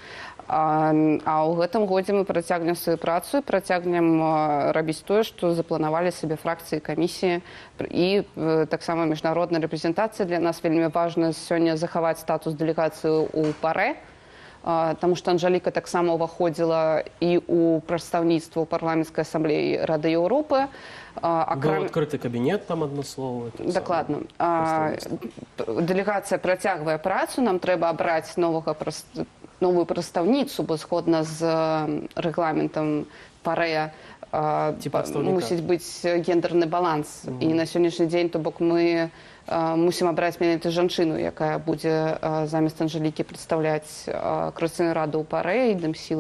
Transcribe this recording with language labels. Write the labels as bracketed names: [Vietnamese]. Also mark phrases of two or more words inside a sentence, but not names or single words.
[Belarusian] А ў гэтым годзе мы працягнем сваю працу і працягнем рабіць тое, што запланавалі сабе фракцыі, камісіі і таксама міжнародная рэпрэзентацыя. Для нас вельмі важна сёння захаваць статус дэлегацыі ў ПАРЭ, таму што Анжаліка таксама ўваходзіла і ў прадстаўніцтва ў парламенцкай асамблеі Рады Еўропы. [Russian] Был открытый кабинет там адмысловы. [Belarusian] Дакладна. Дэлегацыя працягвае працу, нам трэба абраць новую прадстаўніцу, бо згодна з рэгламентам ПАРЭ мусіць быць гендерны баланс. І на сённяшні дзень, то бок мы мусім абраць менавіта жанчыну, якая будзе замест Анжалікі прадстаўляць Коордынацыйную раду ў ПАРЭ і Дэмсілы.